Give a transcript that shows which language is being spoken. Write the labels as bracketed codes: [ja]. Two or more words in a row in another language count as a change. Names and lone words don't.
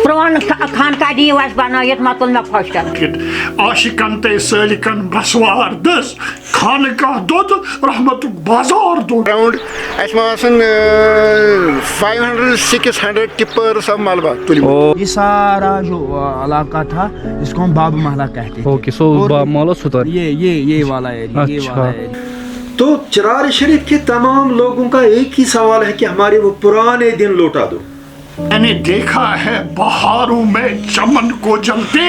[ks] پرٛون خانقاہ دِیِو اَسہِ بَنٲیِتھ مۄکُل مےٚ خۄش کَران عاشقن تے سٲلِکن برسوار دٔز خانقاہ دۄد رحمتُک بازار دۄد. Around اَسہِ ما آسان 500-600 [en] tippers of [ks] ملبہ تُلمٕتۍ. [ur] یہ سارا جو علاقہ تھا جس کو ہم باب محلہ کہتے ہیں. [en] okay so [ur] باب محلہ ستر یہ والا ایریا. اچھا. تو چرار شریف کے تمام لوگوں کا ایک ہی سوال ہے کہ ہمارے وہ پرانے دن لوٹا دو. میں نے دیکھا ہے بہاروں میں چمن کو جلتے.